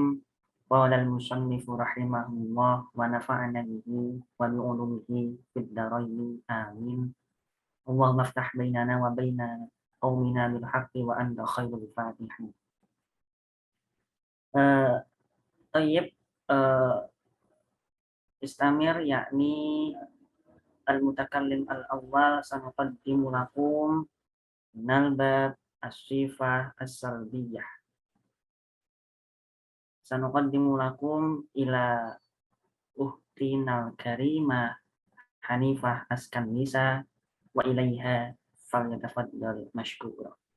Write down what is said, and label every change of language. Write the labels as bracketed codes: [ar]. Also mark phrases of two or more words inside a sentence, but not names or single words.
[ar] قال المصنف رحمه الله ونفعنا به وبعلومه في الدارين آمين. اللهم افتح بيننا وبين قومنا بالحق وأنت خير الفاتحين. طيب استمر يعني المتكلم الأول سنقدم لكم من الباب الصفة السلبية. سنقدم لكم إلى أختنا الكريمة Hanifah Askanisa وإليها فليتفضل مشكورة.